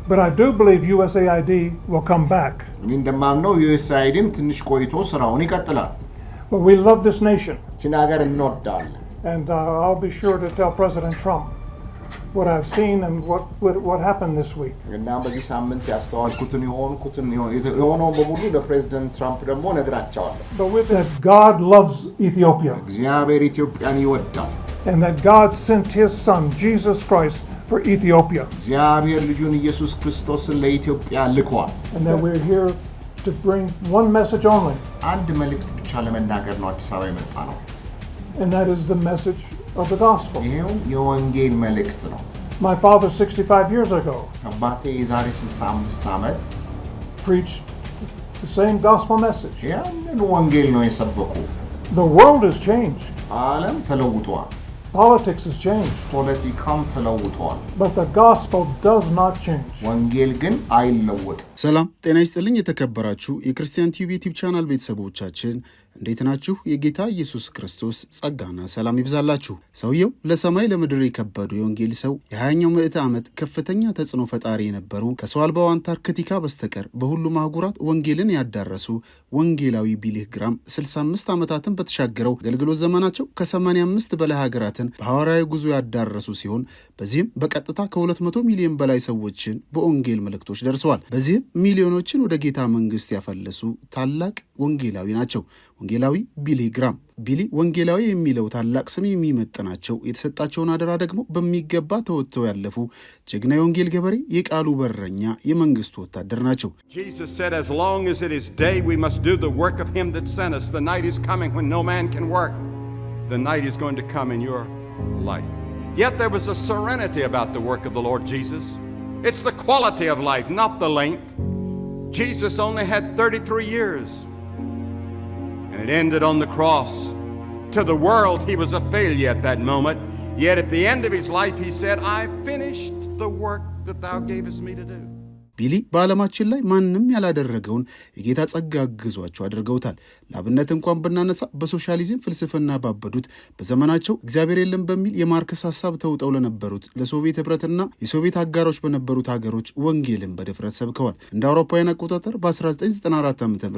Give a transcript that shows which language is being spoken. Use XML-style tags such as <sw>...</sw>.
<en>But I do believe USAID will come back.</en> <am>እኔ እንደማምነው USAIDም ትንሽ ቆይቶ ስራውን ይቀጥላል።</am> <en>But we love this nation.</en> <am>ይህችን ሀገር እንወዳለን።</am> <en>And I'll be sure to tell President Trump what I've seen and what happened this week.</en> <am>እና በዚህ ሳምንት ያስተዋልኩትን የሆነውን በሙሉ ለፕሬዝዳንት ትራምፕ ደግሞ ነግራቸዋለሁ።</am> <en>But with that, God loves Ethiopia.</en> <am>እግዚአብሔር ኢትዮጵያን ይወዳል።</am> <en>And that God sent his son Jesus Christ for Ethiopia.</en> <am>እግዚአብሔር ልጁን ኢየሱስ ክርስቶስን ለኢትዮጵያ ልኳል።</am> <en>And that we're here to bring one message only.</en> <am>አንድ መልእክት ብቻ ለመናገር ነው አዲስ አበባ የመጣ ነው።</am> <en>And that is the message of the gospel.</en> <am>ይሄው የወንጌል መልእክት ነው።</am> <en>My father 65 years ago</en> <am>አባቴ የዛሬ 65 ዓመት</am> <en>preached the same gospel message.</en> <am>ያንን ወንጌል ነው የሰበኩ።</am> <en>The world has changed.</en> <am>ዓለም ተለውጧል።</am> <en>Politics has changed.</en> <am>ፖለቲካም ተለውጧል.</am> <en>But the gospel does not change.</en> <am>ወንጌል ግን አይለወጥም። ሰላም ጤና ይስጥልኝ የተከበራችሁ የክርስቲያን ቲቪ ዩቲዩብ ቻናል ቤተሰቦቻችን እንዴት ናችሁ? የጌታ ኢየሱስ ክርስቶስ ጸጋና ሰላም ይብዛላችሁ። ሰውየው ለሰማይ ለምድር የከበዱ የወንጌል ሰው የ20ኛው ምዕተ ዓመት ከፍተኛ ተጽዕኖ ፈጣሪ የነበሩ ከሰው አልባው አንታርክቲካ በስተቀር በሁሉም አህጉራት ወንጌልን ያዳረሱ ወንጌላዊ ቢሊ ግራም 65 ዓመታትን በተሻገረው አገልግሎት ዘመናቸው ከ85 በላይ ሀገራትን በሐዋርያዊ ጉዞ ያዳረሱ ሲሆን በዚህም በቀጥታ ከ200 ሚሊዮን በላይ ሰዎችን በወንጌል መልእክቶች ደርሰዋል። በዚህም ሚሊዮኖችን ወደ ጌታ መንግስት ያፈለሱ ታላቅ ወንጌላዊ ናቸው። ወንጌላዊ ቢሊ ግራም። ቢሊ ወንጌላዊ የሚለው ታላቅ ስም የሚመጥናቸው የተሰጣቸውን አደራ ደግሞ በሚገባ ተወጥተው ያለፉ ጀግና የወንጌል ገበሬ፣ የቃሉ በረኛ፣ የመንግስቱ ወታደር ናቸው።</am> <en>Jesus said, as long as it is day, we must do the work of him that sent us. The night is coming when no man can work. The night is going to come in your life. Yet there was a serenity about the work of the Lord Jesus. It's the quality of life, not the length. Jesus only had 33 years. And it ended on the cross. To the world, he was a failure at that moment. Yet at the end of his life, he said, I finished the work that thou gavest me to do.</en> <am>ቢሊ በዓለማችን ላይ ማንም ያላደረገውን የጌታ ጸጋ አግዟቸው አድርገውታል። ለአብነት እንኳን ብናነሳ በሶሻሊዝም ፍልስፍና ባበዱት በዘመናቸው እግዚአብሔር የለም በሚል የማርክስ ሐሳብ ተውጠው ለነበሩት ለሶቪየት ህብረትና የሶቪየት አጋሮች በነበሩት ሀገሮች ወንጌልን በድፍረት ሰብከዋል። እንደ አውሮፓውያን አቆጣጠር በ1994 ዓ.ም</am>